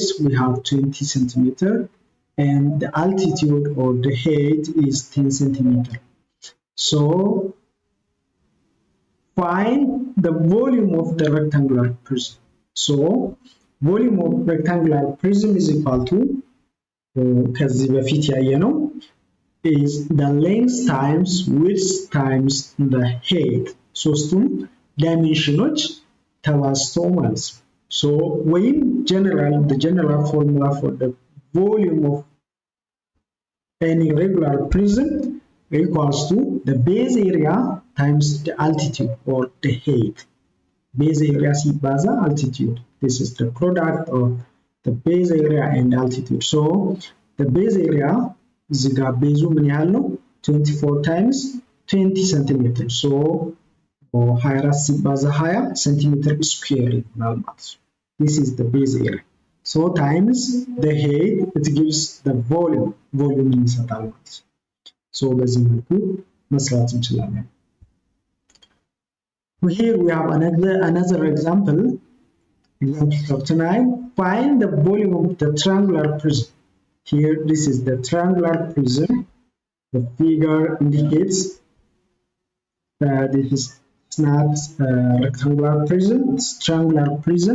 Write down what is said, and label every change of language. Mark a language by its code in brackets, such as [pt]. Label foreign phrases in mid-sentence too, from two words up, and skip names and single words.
[en] We have 20 centimeter. And the altitude or the height is 10 centimeter. So find the volume of the rectangular prism. So volume of rectangular prism is equal to [am] ከዚህ በፊት ያየነው [en] is the length times width times the height. [am] ሶስቱም ዳይሜንሽኖች ተባዝተው ማለት ነው። [en] So when the general formula for the volume of any regular prism equals to the base area times the altitude or the height. Base area ሲባዛ altitude. This is the product of the base area and altitude. So the base area [am] እዚህ ጋር ቤዙ ምን ያህል ነው? [en] 24 times 20 centimeters. So 24 ሲባዛ 20 centimeter square [am] ይሆናል ማለት ነው። [en] This is the base area. So times the height, it gives the volume [am] ይሰጣል ማለት ነው። [en] So [am] በዚህ መልኩ መስራት እንችላለን። [en] Here we have another example. Example 9. Find the volume of the triangular prism. Here, this is the triangular prism. The figure indicates this is not rectangular prism, it's triangular prism.